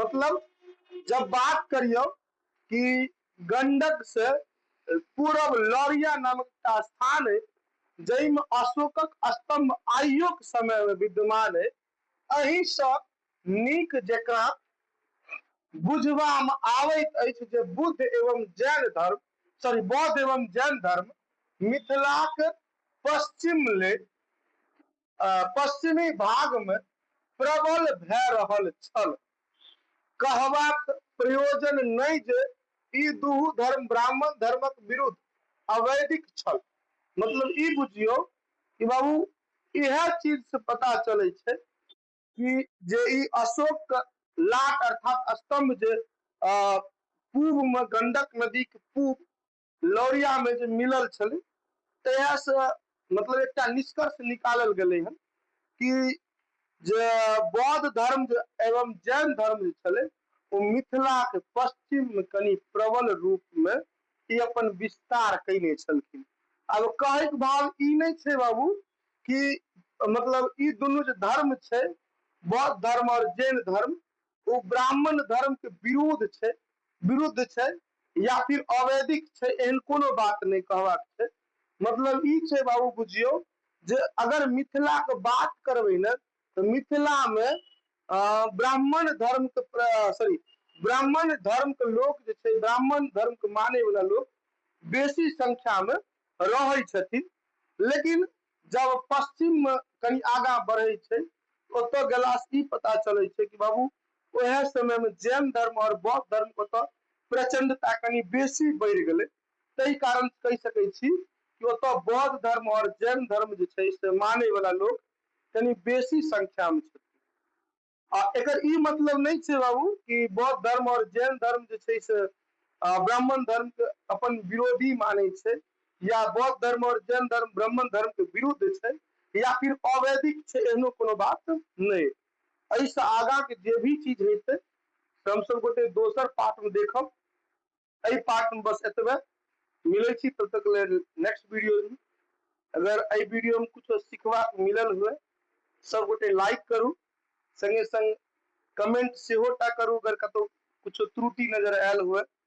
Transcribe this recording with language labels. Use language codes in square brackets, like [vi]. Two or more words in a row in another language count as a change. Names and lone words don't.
[mai] मतलब जब बात करियो कि गंडक से पूरब लौरिया नामक एकटा स्थान है जाहिमे अशोकक स्तंभ आइयो के समय में विद्यमान है। एहि सँ नीक जेकरा बुझबा में आबैत अछि जे बुद्ध एवं जैन धर्म, सॉरी, बौद्ध एवं जैन धर्म मिथिलाक पश्चिम ले पश्चिमी भाग में प्रबल भए रहल छल। कहबाक प्रयोजन नहीं जे ई दुहु धर्म ब्राह्मण धर्मक विरुद्ध अवैधिक छल। मतलब ई बुझियो कि बाबू इहे चीज से पता चले छै कि जे ई अशोक के लाट अर्थात स्तंभ जे पूर्व में गंडक नदी के पूर्व लौरिया में जे मिलल छलै, तहिया से मतलब एकटा निष्कर्ष निकालल गेलै हन कि जे बौद्ध धर्म एवं जैन धर्म जे छलै ओ मिथिला के पश्चिम में कनि प्रबल रूप में ई अपन विस्तार कैने छलखिन। अब कहै के भाव ई नहीं छै बाबू कि मतलब ई दुनू जे धर्म छै बौद्ध धर्म और जैन धर्म वो ब्राह्मण धर्म के विरुद्ध छै या फिर अवैधिक छै, एहन कोनो बात नहीं कहबाक छै। मतलब ई छै बाबू बुझियो जे अगर मिथिला के बात करबै ने तो मिथिला में ब्राह्मण धर्म के ब्राह्मण धर्म के लोग जे छै, ब्राह्मण धर्म के माने वाला लोग बेसी संख्या में रहै छथिन। लेकिन जब पश्चिम में कहीं आगा बढ़े छै ओतऽ गेला से ई पता चले छै कि बाबू ओहे समय में जैन धर्म और बौद्ध धर्म के ओतऽ प्रचंडता कनि बेसी बढ़ि गेलै। तहि कारण कहि सकै छी कि ओतऽ बौद्ध धर्म और जैन धर्म जे छै से माने वाला लोग कनि बेसी संख्या में छथिन। आ एकर ई मतलब नहीं छै बाबू कि बौद्ध धर्म और जैन धर्म जे छै से ब्राह्मण धर्म के अपन विरोधी माने छै या बौद्ध धर्म और जैन धर्म ब्राह्मण धर्म के विरुद्ध छै या फिर अवैधिक छै, एहनो कोनो बात नहीं। एहिसँ आगाँ के जे भी चीज हेतै से हम सब गोटे दोसर पार्ट में देखब। एहि पार्ट में बस एतबे, मिलै छी तब तक लेल [en] next video [mai] में। अगर एहि वीडियो में कुछ सीखबा मिलल हुए सब गोटे लाइक करू, संगे संग कमेंट सेहो टा करू अगर कतौ कुछ त्रुटि नजर आयल हुए।